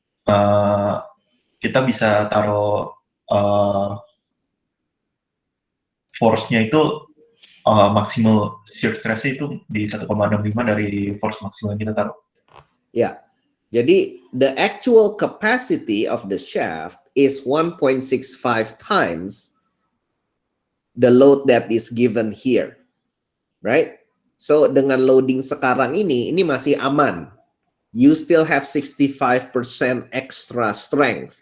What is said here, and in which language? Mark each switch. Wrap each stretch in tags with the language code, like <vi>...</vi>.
<id>Ya, kita bisa taruh force-nya itu maksimal shear stress-nya itu di 1,65 dari force maksimal yang kita taruh. ya.</id> <en>Jadi the actual capacity of the shaft is 1.65 times the load that is given here. Right?</en> <id>So dengan loading sekarang ini masih aman.</id> <en>You still have 65% extra strength.</en>